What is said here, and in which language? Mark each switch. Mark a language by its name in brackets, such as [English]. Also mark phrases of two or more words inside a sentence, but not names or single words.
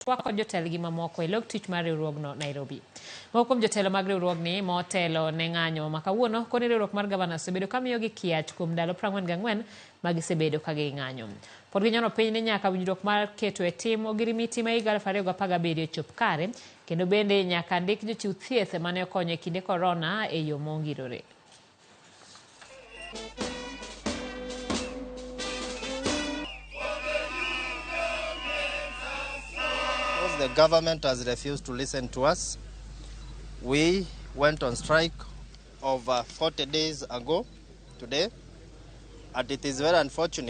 [Luo (Kenya and Tanzania)] twako jotelo gi mamoko e log tich mar riwruogno Nairobi. Moko kuom jotelo mag riwruogni motelo ne ng'anyo ma kawuono koni riwruok mar gavana osebedo kamiyo gi kiach kuom ndalo 44 ma gisebedo ka ging'anyo. Pod ginyono piny ni nyaka winjruok mar keto e tim ogirimiti ma higa 2017 chop kare, kendo bende nyaka ndik jochiw thieth mane okonyo e kinde korona e yo mongirore. [English] The government has refused to listen to us. We went on strike over 40 days ago today, and it is very unfortunate.